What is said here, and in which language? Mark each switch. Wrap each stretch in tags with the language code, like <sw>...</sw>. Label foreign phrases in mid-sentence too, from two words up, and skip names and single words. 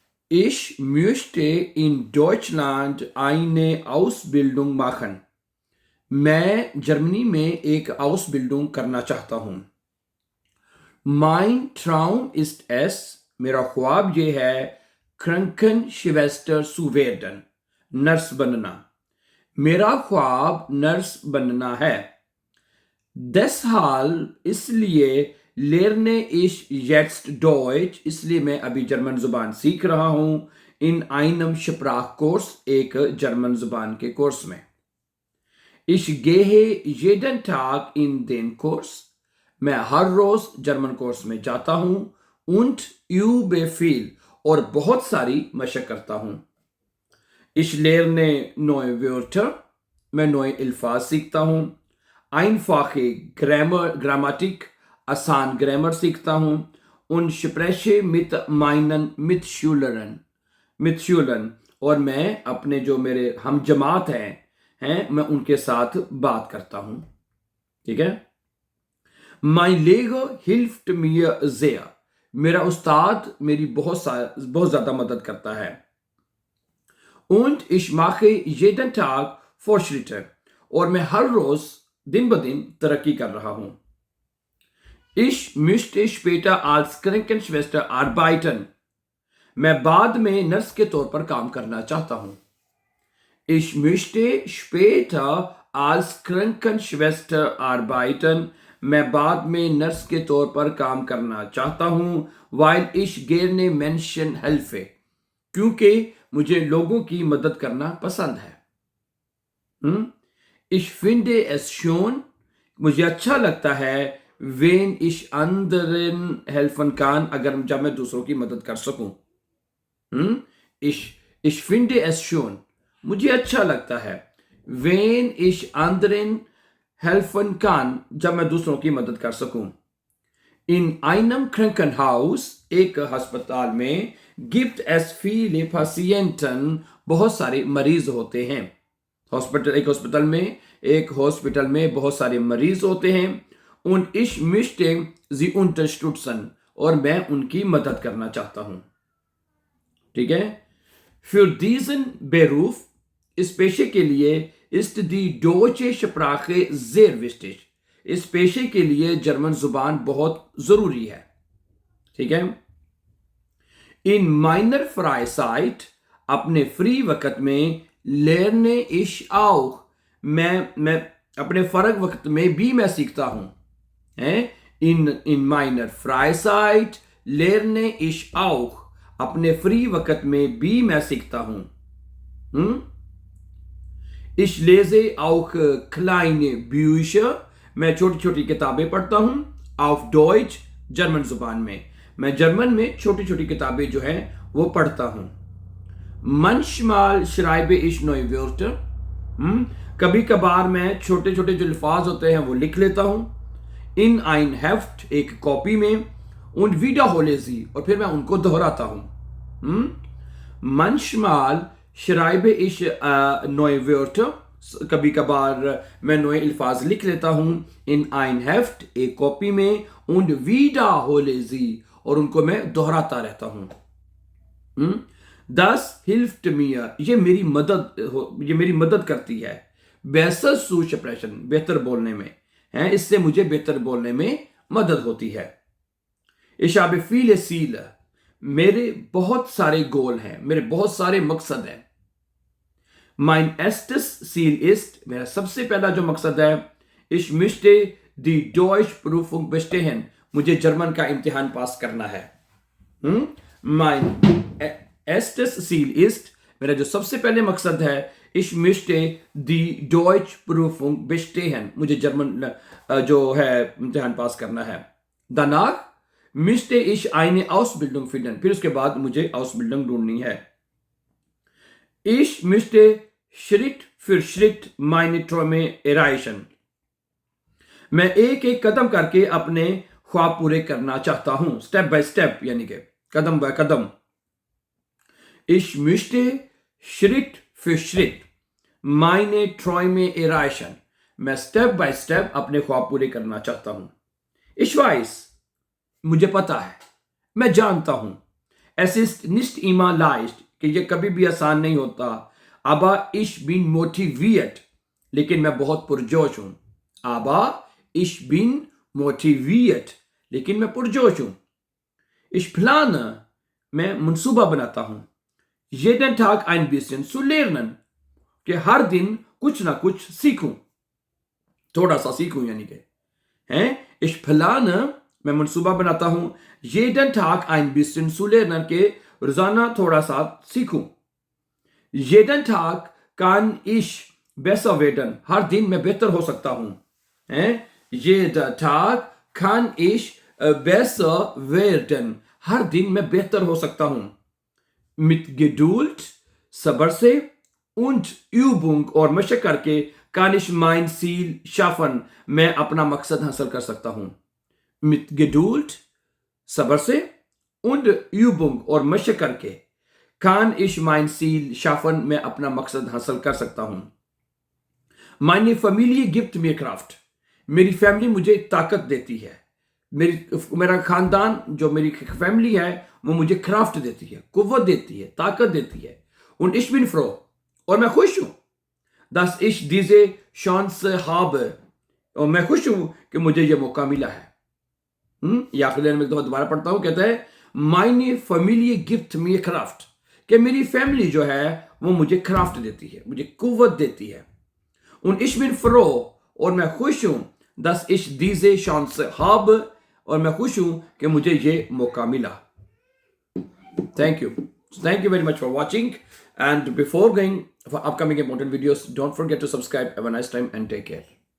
<de>Ich möchte in Deutschland eine Ausbildung machen.</de> <ur>میں جرمنی میں ایک آؤسبلڈنگ کرنا چاہتا ہوں.</ur> <de>Mein Traum ist es,</de> <ur>میرا خواب یہ ہے,</ur> <de>Krankenschwester zu werden,</de> <ur>نرس بننا. میرا خواب نرس بننا ہے.</ur> <de>Deshalb इसलिए lerne ich jetzt Deutsch,</de> <ur>اس لیے میں ابھی جرمن زبان سیکھ رہا ہوں.</ur> <de>In einem Sprachkurs,</de> <ur>ایک جرمن زبان کے کورس میں.</ur> <de>Ich gehe jeden Tag in den Kurs,</de> <ur>میں ہر روز جرمن کورس میں جاتا ہوں.</ur> <de>Und übe viel,</de> <ur>اور بہت ساری مشق کرتا ہوں.</ur> <de>Ich lerne neue Wörter,</de> <ur>میں نئے الفاظ سیکھتا ہوں.</ur> <de>Einfache Grammatik,</de> <ur>آسان گرامر سیکھتا ہوں.</ur> <de>Und spreche mit meinen Mitschülern,</de> <ur>اور میں اپنے جو میرے ہم جماعت ہیں میں ان کے ساتھ بات کرتا ہوں. ٹھیک ہے.</ur> <de>Mein Lehrer hilft mir sehr,</de> <ur>میرا استاد میری بہت زیادہ مدد کرتا ہے.</ur> <de>Und ich mache jeden Tag Fortschritte,</de> <ur>اور میں ہر روز دن بہ دن ترقی کر رہا ہوں.</ur> <de>Ich möchte später als Krankenschwester arbeiten,</de> <ur>میں بعد میں نرس کے طور پر کام کرنا چاہتا ہوں.</ur> <de>Ich möchte später als Krankenschwester arbeiten,</de> <ur>میں بعد میں نرس کے طور پر کام کرنا چاہتا ہوں.</ur> <de>Weil ich gerne Menschen helfe,</de> <ur>کیونکہ مجھے لوگوں کی مدد کرنا پسند ہے.</ur> <de>Ich finde es schön,</de> <ur>مجھے اچھا لگتا ہے,</ur> <de>wenn ich anderen helfen kann,</de> <ur>اگر جب میں دوسروں کی مدد کر سکوں.</ur> <de>Ich finde es schön,</de> <ur>مجھے اچھا لگتا ہے,</ur> <de>wenn ich anderen helfen kann,</de> <ur>جب میں دوسروں کی مدد کر سکوں.</ur> <de>In einem Krankenhaus,</de> <ur>ایک اسپتال میں,</ur> <de>gibt es viele Patienten,</de> <ur>بہت سارے مریض ہوتے ہیں. ایک ہاسپٹل میں بہت سارے مریض ہوتے ہیں.</ur> <de>Und ich möchte sie unterstützen,</de> <ur>اور میں ان کی مدد کرنا چاہتا ہوں. ٹھیک ہے.</ur> <de>Für diesen Beruf,</de> <ur>اس پیشے کے لیے,</ur> <de>ist die deutsche Sprache sehr wichtig,</de> <ur>اس پیشے کے لیے جرمن زبان بہت ضروری ہے. ٹھیک ہے.</ur> <de>In meiner Freizeit,</de> <ur>اپنے فری وقت میں,</ur> <de>lerne ich auch,</de> <ur>میں اپنے فرگ وقت میں بھی میں سیکھتا ہوں.</ur> <de>In meiner Freizeit lerne ich auch,</de> <ur>اپنے فری وقت میں بھی میں سیکھتا ہوں.</ur> <de>Ich lese auch kleine Bücher,</de> <ur>میں چھوٹی چھوٹی کتابیں پڑھتا ہوں.</ur> <de>Auf Deutsch,</de> <ur>جرمن زبان میں, میں جرمن میں چھوٹی چھوٹی کتابیں جو ہیں وہ پڑھتا ہوں.</ur> <de>Manchmal schreibe ich neue Wörter,</de> <ur>کبھی کبھار میں چھوٹے چھوٹے جو الفاظ ہوتے ہیں وہ لکھ لیتا ہوں.</ur> <de>In ein Heft,</de> <ur>ایک کاپی میں.</ur> <de>Und wiederhole sie,</de> <ur>اور پھر میں ان کو دہراتا ہوں.</ur> <de>Manchmal schreibe ich neue Wörter,</de> <ur>کبھی کبھار میں نئے الفاظ لکھ لیتا ہوں.</ur> <de>In ein Heft,</de> <ur>ایک کاپی میں.</ur> <de>Und wiederhole sie,</de> <ur>اور ان کو میں دہراتا رہتا ہوں.</ur> <de>Das hilft mir,</de> <ur>یہ میری مدد کرتی ہے.</ur> <de>Besser zu sprechen,</de> <ur>بہتر بولنے میں, اس سے مجھے بہتر بولنے میں مدد ہوتی ہے.</ur> <de>Ich habe viele Ziele,</de> <ur>میرے بہت سارے گول ہیں, میرے بہت سارے مقصد ہیں.</ur> <de>Mein erstes Ziel ist,</de> <ur>میرا سب سے پہلا جو مقصد ہے,</ur> <de>ich möchte die Deutschprüfung bestehen,</de> <ur>مجھے جرمن کا امتحان پاس کرنا ہے.</ur> <de>Mein erstes Ziel ist,</de> <ur>میرا جو سب سے پہلے مقصد ہے,</ur> <de>ich möchte die Deutschprüfung bestehen,</de> <ur>مجھے جرمن جو ہے امتحان پاس کرنا ہے.</ur> <de>Danach möchte ich eine Ausbildung finden,</de> <ur>پھر اس کے بعد مجھے Ausbildung ڈھونڈنی ہے.</ur> <de>Ich möchte Schritt für Schritt meine Träume erreichen,</de> <ur>میں ایک ایک قدم کر کے اپنے خواب پورے کرنا چاہتا ہوں.</ur> <en>step by step,</en> <ur>یعنی کہ قدم بائے قدم.</ur> <de>Ich möchte Schritt für Schritt meine Träume erreichen,</de> <ur>میں</ur> <en>step by step</en> <ur>اپنے خواب پورے کرنا چاہتا ہوں.</ur> <de>Ich weiß,</de> <ur>مجھے پتا ہے, میں جانتا ہوں.</ur> <de>Es ist nicht immer leicht,</de> <ur>کہ یہ کبھی بھی آسان نہیں ہوتا.</ur> <de>Aber ich bin motiviert,</de> <ur>لیکن میں بہت پرجوش ہوں.</ur> <de>Aber ich bin motiviert,</de> <ur>لیکن میں پرجوش ہوں.</ur> <de>Ich plane,</de> <ur>میں منصوبہ بناتا ہوں.</ur> <de>Jeden Tag ein bisschen zu lernen,</de> <ur>کہ ہر دن کچھ نہ کچھ سیکھوں. تھوڑا سا سیکھوں یعنی کہ</ur> <de>Ich plane,</de> <ur>میں منصوبہ بناتا ہوں.</ur> <de>Jeden Tag ein bisschen zu lernen,</de> <ur>کہ روزانہ تھوڑا سا سیکھوں.</ur> <de>Jeden Tag kann ich besser werden,</de> <ur>ہر دن میں بہتر ہو سکتا ہوں.</ur> <de>Jeden Tag kann ich besser werden,</de> <ur>ہر دن میں بہتر ہو سکتا ہوں.</ur> <de>Mit Geduld,</de> <ur>صبر سے,</ur> <de>und Übung</de> <ur>اور مشق کر کے</ur> <de>kann ich mein Ziel schaffen,</de> <ur>میں اپنا مقصد حاصل کر سکتا ہوں.</ur> <de>Mit Geduld,</de> <ur>صبر سے,</ur> <de>und Übung</de> <ur>اور مشق کر کے</ur> <de>kann ich mein Ziel schaffen,</de> <ur>میں اپنا مقصد حاصل کر سکتا ہوں.</ur> <de>Meine Familie gibt mir Kraft,</de> <ur>میری فیملی مجھے طاقت دیتی ہے. میرا خاندان جو میری فیملی ہے وہ مجھے کرافٹ دیتی ہے, قوت دیتی ہے, طاقت دیتی ہے.</ur> <de>Und ich bin froh,</de> <ur>اور میں خوش ہوں.</ur> <de>dass ich diese Chance habe,</de> <ur>اور میں خوش ہوں کہ مجھے یہ موقع ملا ہے. یہ آخری لائن میں دوبارہ پڑھتا ہوں. کہتا ہے</ur> <de>meine Familie gibt mir Kraft,</de> <ur>کہ میری فیملی جو ہے وہ مجھے کرافٹ دیتی ہے, مجھے قوت دیتی ہے.</ur> <de>Und ich bin froh,</de> <ur>اور میں خوش ہوں,</ur> <de>dass ich diese Chance habe,</de> <ur>اور میں خوش ہوں کہ مجھے یہ موقع ملا.</ur> <en>Thank you. Thank you very much for watching. And before going for upcoming important videos, don't forget to subscribe. Have a nice time and take care.</en>